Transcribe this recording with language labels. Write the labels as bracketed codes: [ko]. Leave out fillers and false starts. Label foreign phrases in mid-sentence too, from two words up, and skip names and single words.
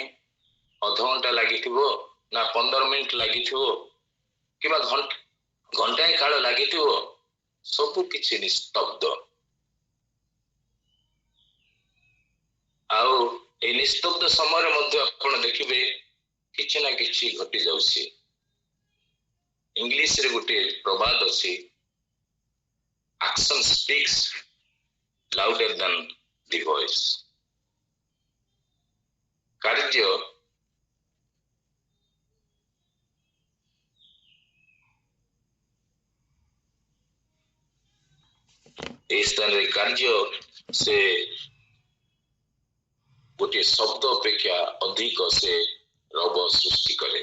[or] ଅଧଘଣ୍ଟା ଲାଗିଥିବ ନା 15 ମିନିଟ ଲାଗିଥିବ କିମ୍ବା ଘଣ୍ଟାଏ କାଳ ଲାଗିଥିବ, ସବୁ କିଛି ନିସ୍ତବ୍ଧ। ଆଉ ଏଇ ନିସ୍ତବ୍ଧ ସମୟରେ ମଧ୍ୟ ଆପଣ ଦେଖିବେ କିଛି ନା କିଛି ଘଟି ଯାଉଛି। ଇଂଲିଶରେ ଗୋଟେ ପ୍ରବାଦ ଅଛି, [en] action speaks louder than the voice। [or] କାର୍ଯ୍ୟ এই ସ୍ଥାନରେ କାର୍ଯ୍ୟ ସେ ଗୋଟିଏ ଶବ୍ଦ ଅପେକ୍ଷା ଅଧିକ ସେ ରବ ସୃଷ୍ଟି କରେ।